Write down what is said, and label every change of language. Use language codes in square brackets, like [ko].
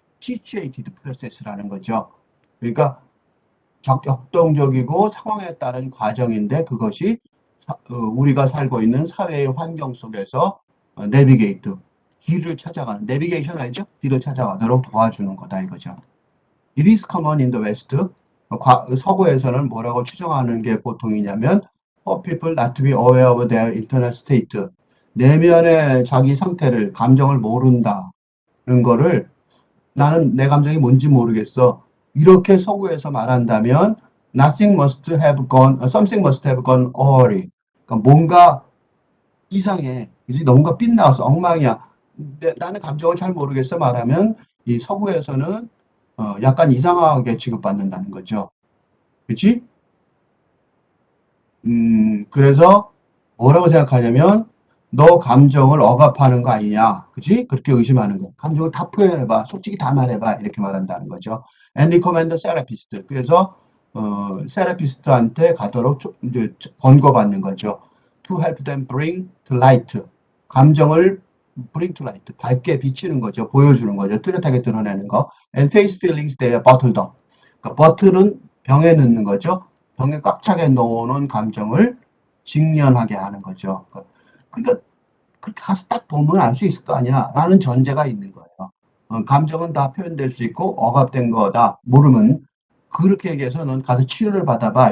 [ko] 시츄에이티드 프로세스라는 거죠. 그러니까 격동적이고 상황에 따른 과정인데 그것이 우리가 살고 있는 사회의 환경 속에서 내비게이트 길을 찾아가는 내비게이션 알죠? 길을 찾아가도록 도와주는 거다 이거죠. [en] It is common in the West. [ko] 서구에서는 뭐라고 추정하는 게 보통이냐면 [en] for people not to be aware of their internal state. [ko] 내면의 자기 상태를 감정을 모른다는 거를 나는 내 감정이 뭔지 모르겠어. 이렇게 서구에서 말한다면 [en] something must have gone awry. [ko] 그러니까 뭔가 이상해. 그지? 뭔가 빗나왔어. 엉망이야. 나는 감정을 잘 모르겠어 말하면 이 서구에서는 약간 이상하게 취급받는다는 거죠. 그치? 그래서 뭐라고 생각하냐면 너 감정을 억압하는 거 아니냐. 그치? 그렇게 의심하는 거. 감정을 다 표현해봐. 솔직히 다 말해봐. 이렇게 말한다는 거죠. [en] And recommend a therapist. [ko] 그래서 세라피스트한테 가도록 이제 권고받는 거죠. [en] To help them bring to light. [ko] 감정을 [en] bring to light. [ko] 밝게 비치는 거죠. 보여주는 거죠. 뚜렷하게 드러내는 거. [en] And face feelings they are bottled up. [ko] 그러니까 버틀은 병에 넣는 거죠. 병에 꽉 차게 놓는 감정을 직면하게 하는 거죠. 그러니까 그렇게 가서 딱 보면 알 수 있을 거 아니야. 라는 전제가 있는 거예요. 감정은 다 표현될 수 있고 억압된 거다. 모르면 그렇게 얘기해서 넌 가서 치료를 받아봐.